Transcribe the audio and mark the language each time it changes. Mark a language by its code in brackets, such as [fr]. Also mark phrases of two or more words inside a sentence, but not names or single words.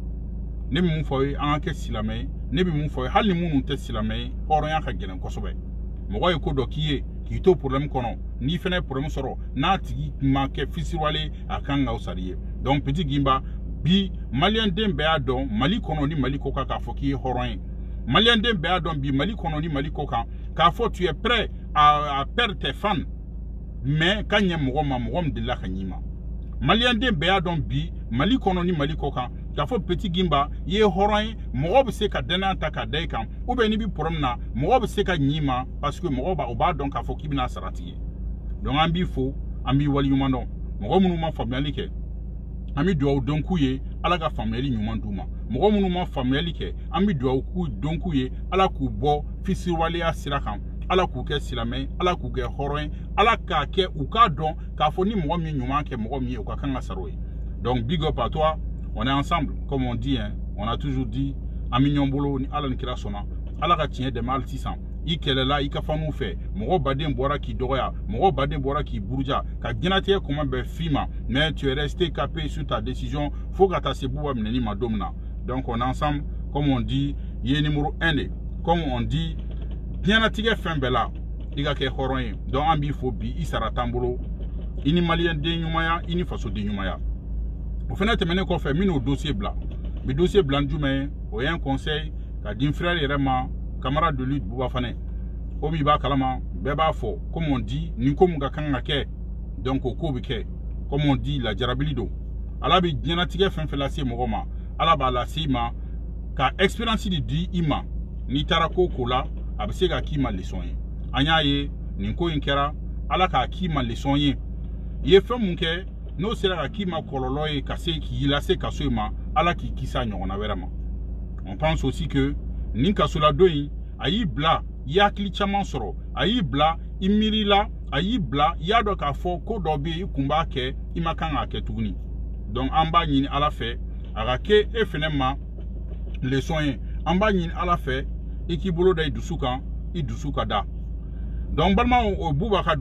[bm] ne bɛ mun fɔ ye an ka kɛ silamɛ ye ne bɛ mun fɔ ye hali ni minnu tɛ silamɛ ye hɔrɔnya ka gɛlɛn kosɛbɛ mɔgɔ ye ko dɔ k'i ye k'i to problème kɔnɔ n'i fana ye problème sɔrɔ n'a tigi ma kɛ fisiriwale a kan ka fisa i ye donc Petit Gimba bi maliyɛn den bɛɛ y'a dɔn Mali kɔnɔ ni Mali kɔ kan k'a fɔ k'i ye hɔrɔn ye maliyɛn den bɛɛ y'a dɔn bi Mali kɔnɔ ni Mali kɔ kan k'a fɔ [fr] tu es prêt à perdre tes fans [bm] mais ka ɲɛ mɔgɔ ma mɔgɔ min delila ka ɲ'i ma maliyɛn den bɛɛ y'a dɔn bi Mali kɔnɔ ni Mali kɔ kan k'a fɔ Petit Gimba i ye hɔrɔn ye mɔgɔ bɛ se ka danaya ta k'a da i kan [fr] ou bien [bm] n'i bɛ problème na mɔgɔ bɛ se ka ɲ'i ma [fr] parce que [bm] mɔgɔ o b'a dɔn k'a fɔ k'i bɛna sara tigɛ donc an b'i fo an b'i waleɲuman dɔn mɔgɔ minnu ma faamuyali kɛ an bɛ dugawu dɔn k'u ye Ala ka faamuyali ɲuman d'u ma mɔgɔ minnu ma faamuyali kɛ an bɛ dugawu dɔn k'u ye Ala k'u bɔ fisiriwaleya sira kan Ala k'u kɛ silamɛ Ala k'u kɛ hɔrɔn ye Ala k'a kɛ u k'a dɔn k'a fɔ ni mɔgɔ min ɲuman kɛ mɔgɔ min ye u ka kan ka sara o ye donc [fr] big up à toi on est ensemble comme on dit hein on a toujours dit [bm] an bɛ ɲɔgɔn bolo ni Ala ni kira sɔnna Ala ka tiɲɛ dɛmɛ hali sisan i kɛlɛla i ka faniw fɛ mɔgɔ baden bɔra k'i dɔgɔya mɔgɔ baden bɔra k'i buruja ka diɲɛlatigɛ kuma bɛɛ f'i ma [fr] mais tu es resté capé sur ta décision [bm] fo ka taa se Buba minɛni ma don min na [fr] donc on est ensemble comme on dit [bm] i ye numéro 1 de [fr] comme on dit [bm] diɲɛlatigɛ fɛn bɛɛ la i ka kɛ hɔrɔn ye donc an b'i fo bi i sara t'an bolo i ni maliyɛn den ɲumanya i ni faso den ɲumanya o fana tɛmɛnen kɔfɛ min n'o dossier bila bi dossier bila jumɛn o ye [fr] un conseil [bm] ka di n frère yɛrɛ ma [fr] camarade de lutte [bm] Buba fana komi i b'a kalama bɛɛ b'a fɔ [fr] comme on dit [bm] nin ko mun ka kan ka kɛ donc o ko bɛ kɛ [fr] comme on dit [bm] lajarabili don Ala bɛ diɲɛlatigɛ fɛn fɛn lase mɔgɔ ma Ala b'a lase i ma ka expérience de di i ma n'i taara ko la a bɛ se ka k'i ma leçon ye an y'a ye nin ko in kɛra Ala k'a k'i ma leçon ye i ye fɛn mun kɛ n'o sera ka k'i ma kɔlɔlɔ ye ka se k'i lase kaso in ma Ala k'i kisi a ɲɔgɔnna wɛrɛ ma [fr] on pense aussi que [bm] nin kasoladon in a y'i bila i hakili caman sɔrɔ a y'i bila i miirila a y'i bila i y'a dɔn k'a fɔ ko dɔ bɛ yen i kun b'a kɛ i ma kan k'a kɛ tuguni donc an b'a ɲini Ala fɛ a ka kɛ e fɛnɛ ma leçon ye an b'a ɲini Ala fɛ i k'i bolo da i dusu kan i dusu ka da donc balimaw o Buba ka